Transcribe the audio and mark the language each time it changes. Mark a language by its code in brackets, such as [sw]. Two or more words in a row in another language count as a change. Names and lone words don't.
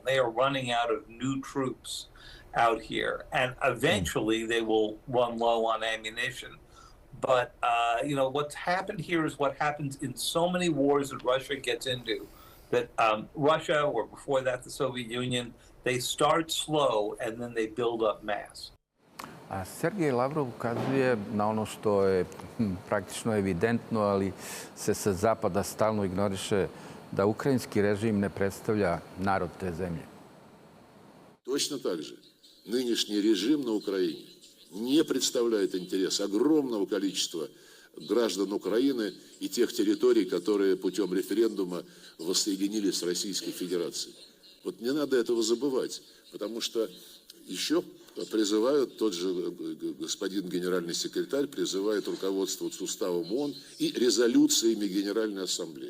[en] They are running out of new troops out here, and eventually they will run low on ammunition. But what's happened here is what happens in so many wars that Russia gets into. That Russia, or before that the Soviet Union, they start slow and then they build up mass. [sr] A Sergej Lavrov ukazuje na ono što je praktično evidentno, ali se sa zapada stalno ignoriše, da ukrajinski režim ne predstavlja narod te zemlje. [ru] Точно так же нынешний режим на Украине не представляет интерес огромного количества граждан Украины и тех территорий, которые путем референдума воссоединились с Российской Федерацией. Вот не надо этого забывать, потому что еще призывают, тот же господин генеральный секретарь призывает руководствоваться уставом ООН и резолюциями Генеральной Ассамблеи.